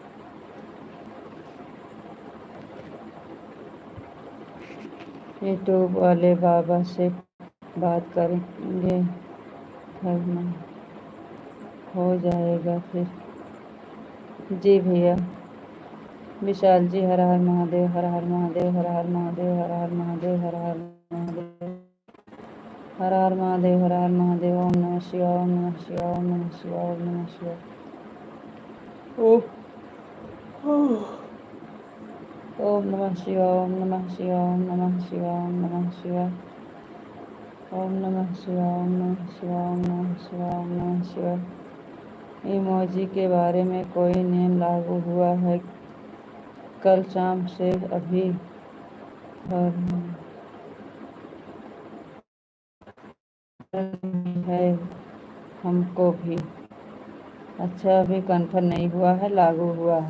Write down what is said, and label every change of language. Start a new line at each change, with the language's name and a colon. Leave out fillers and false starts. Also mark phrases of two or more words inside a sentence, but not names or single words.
Hindi: यूट्यूब वाले बाबा से बात करेंगे, घर में हो जाएगा फिर। जी भैया। विशाल जी, हर हर महादेव, हर हर महादेव, हर हर महादेव, हर हर महादेव, हर हर महादेव, हर हर महादेव, हर हर महादेव।
Sanskrit: ओम नमः शिवाय ओम नमः शिवाय ओम नमः शिवाय ओम नमः शिवाय। ओम नमः शिवाय ओम नमः शिवाय ओम नमः शिवाय ओम नमः शिवाय ओम नमः शिवाय ओम नमः शिवाय ओम नमः शिवाय ओम नमः शिवाय।
Hindi: इमोजी के बारे में कोई नियम लागू हुआ है? कल शाम से अभी है हमको भी। अच्छा, अभी कन्फर्म नहीं हुआ है, लागू हुआ है।